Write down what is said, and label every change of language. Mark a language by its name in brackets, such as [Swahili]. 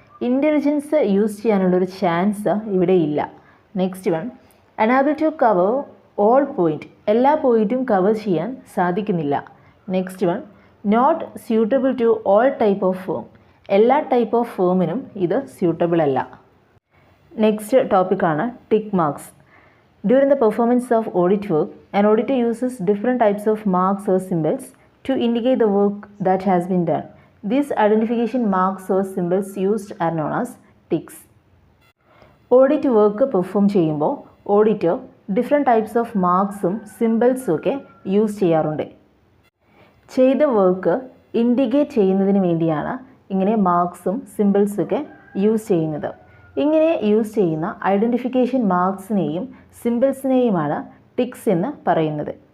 [Malayalam] Intelligence use ചെയ്യാനുള്ളൊരു chance ഇവിടെ ഇല്ല. [English] Next one, unable to cover all point. [Malayalam] എല്ലാ പോയിൻറ്റും കവർ ചെയ്യാൻ സാധിക്കുന്നില്ല. [English] Next one, not suitable to all type of firm. [Malayalam] എല്ലാ ടൈപ്പ് ഓഫ് ഫേമിനും ഇത് സ്യൂട്ടബിൾ അല്ല. [English] Next ടോപ്പിക്കാണ് tick marks. During the performance of audit work, an auditor uses different types of marks or symbols to indicate the work that has been done. These identification marks or symbols used are known as ticks. [Malayalam] Audit work perform ചെയ്യുമ്പോൾ auditor different types of മാർക്സും സിമ്പിൾസും ഒക്കെ use ചെയ്യാറുണ്ട്. ചെയ്ത work indicate ചെയ്യുന്നതിന് വേണ്ടിയാണ് ഇങ്ങനെ മാർക്സും സിമ്പിൾസും ഒക്കെ use ചെയ്യുന്നത്. ഇങ്ങനെ യൂസ് ചെയ്യുന്ന ഐഡൻറ്റിഫിക്കേഷൻ മാർക്സിനെയും സിമ്പിൾസിനെയുമാണ് ടിക്സ് എന്ന് പറയുന്നത്.